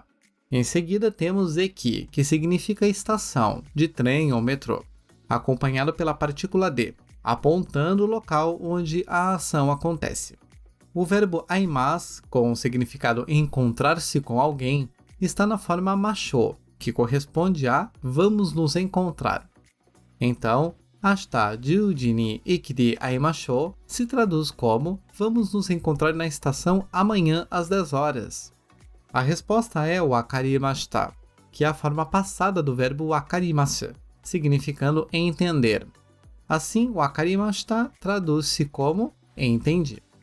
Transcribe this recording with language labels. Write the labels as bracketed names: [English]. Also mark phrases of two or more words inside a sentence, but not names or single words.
[Portuguese] Em seguida temos eki, que significa estação, de trem ou metrô, acompanhado pela partícula de, apontando o local onde a ação acontece. O verbo aimasu, com o significado encontrar-se com alguém, está na forma mashou, que corresponde a vamos nos encontrar. Então, [Japanese] 明日10時に駅で会いましょう [Portuguese] se traduz como vamos nos encontrar na estação amanhã às 10 horas. A resposta é o wakarimashita, que é a forma passada do verbo wakarimasu, significando entender. Assim, wakarimashita traduz-se como entendi.